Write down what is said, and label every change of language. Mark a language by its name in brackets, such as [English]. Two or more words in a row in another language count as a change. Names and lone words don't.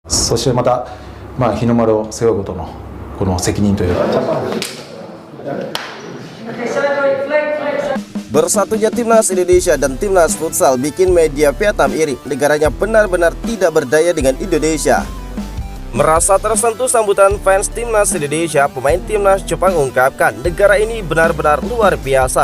[Japanese] そしてまた、日の丸を背負うことのこの責任というか。 [Indonesian] Bersatunya Timnas Indonesia dan Timnas Futsal bikin media Vietnam iri. Negaranya benar-benar tidak berdaya dengan Indonesia. Merasa tersentuh sambutan fans Timnas Indonesia, pemain Timnas Jepang ungkapkan negara ini benar-benar luar biasa.